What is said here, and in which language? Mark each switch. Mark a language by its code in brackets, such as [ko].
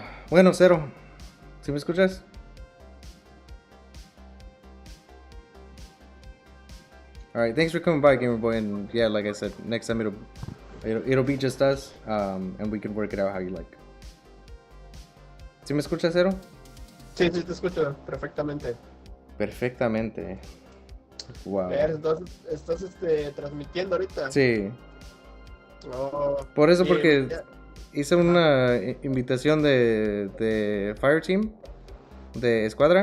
[es] Bueno, Cero, ¿sí me escuchas? [en] Alright, thanks for coming by, Gamerboy, and yeah, like I said, next time it'll be just us, and we can work it out how you like. [es] ¿Sí me escuchas, Cero? Sí, sí, te escucho perfectamente. Perfectamente. Wow. Entonces, estás transmitiendo ahorita. Sí. Oh, Por eso, sí, porque ya. hice una invitación de Fireteam, de Escuadra,